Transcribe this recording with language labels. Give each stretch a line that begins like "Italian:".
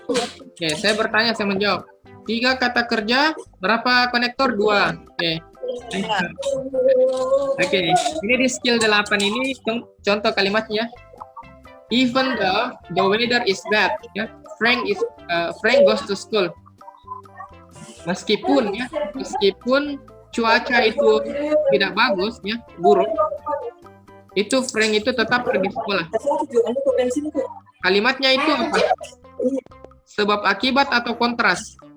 Indonesian: Oke, saya bertanya, saya menjawab. 3 kata kerja berapa konektor? 2. Oke, ini di skill 8 ini contoh kalimatnya.
English: Even though the weather is bad,
Indonesian: ya,
English: Frank goes to school.
Indonesian: Meskipun cuaca itu tidak bagus, ya, buruk, itu Frank itu tetap pergi sekolah. Kalimatnya itu apa? Sebab akibat atau kontras?